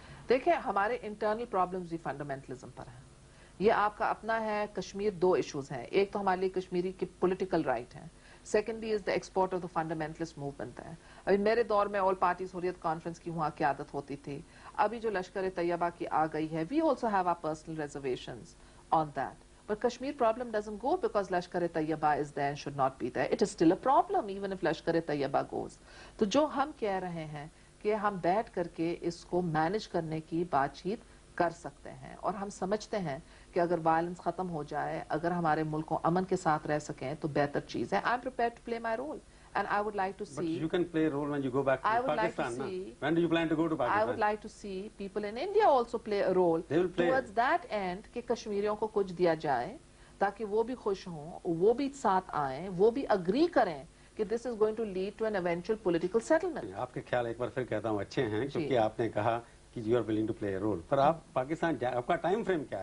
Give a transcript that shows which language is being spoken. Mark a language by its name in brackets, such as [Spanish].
[Hindi] देखिए, हमारे internal problems भी फंडामेंटलिज्म पर हैं. ये आपका अपना है. कश्मीर दो इश्यूज हैं. एक तो हमारे लिए कश्मीरी की पॉलिटिकल राइट है, secondly [English] is the export of the fundamentalist movement [Hindi] है. अभी मेरे दौर में ऑल पार्टीज हुर्रियत कॉन्फ्रेंस की वहाँ क़यादत होती थी. अभी जो लश्कर तैयबा की आ गई है, [English] We also have our personal reservations on that. But Kashmir problem doesn't go because Lashkar-e-Taiba is there and should not be there. It is still a problem even if Lashkar-e-Taiba goes. [Hindi] तो जो हम कह रहे हैं कि हम बैठ करके इसको मैनेज करने की बातचीत कर सकते हैं, और हम समझते हैं कि अगर वायलेंस खत्म हो जाए, अगर हमारे मुल्क को अमन के साथ रह सकें तो बेहतर चीज है. [English] I am prepared to play my role. And I would like to see. But you can play a role when you go back to Pakistan. When do you plan to go to Pakistan? I would like to see people in India also play a role. They will play towards that end [Hindi] कि कश्मीरियों को कुछ दिया जाए ताकि वो भी खुश हों, वो भी साथ आएं, वो भी agree करें कि [English] this is going to lead to an eventual political settlement. [Hindi] आपके ख्याल एक बार फिर कहता हूँ अच्छे हैं, क्योंकि आपने कहा कि [English] you are willing to play a role. [Hindi] पर आप पाकिस्तान आपका टाइम फ्रेम क्या है?